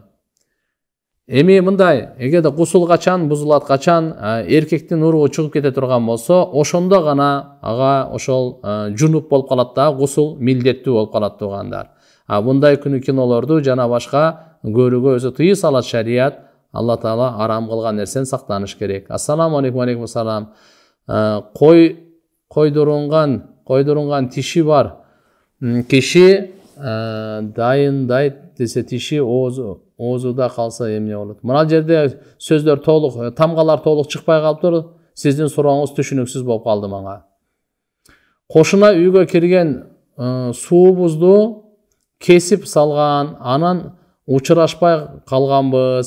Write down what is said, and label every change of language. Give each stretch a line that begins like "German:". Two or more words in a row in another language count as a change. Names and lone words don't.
Kyrgyz: Эми мындай, эгерде гусул качан бузулат, качан эркектин уругу чыгып кете турган болсо, ошондо гана ага ошол жунуп болуп калат да, гусул милдеттүү болуп калат тугандар. Мындай күнү кинолорду жана башка көрүүгө өзү тыйым салат шарият. Алла Таала арам кылган нерсени сактаныш керек.
Arabic: السلام عليكم، عليكم السلام.
Kyrgyz: Койдурунган тиши бар. Киши дайындайт десе тиши оозуда калса эмне болот? Мына жерде сөздөр толук, тамгалар толук чыкпай калыптыр. Сиздин сурооңуз түшүнүксүз болуп калды мага. Кошуна үйгө кирген суубузду кесип салган, анан учурашпай калганбыз.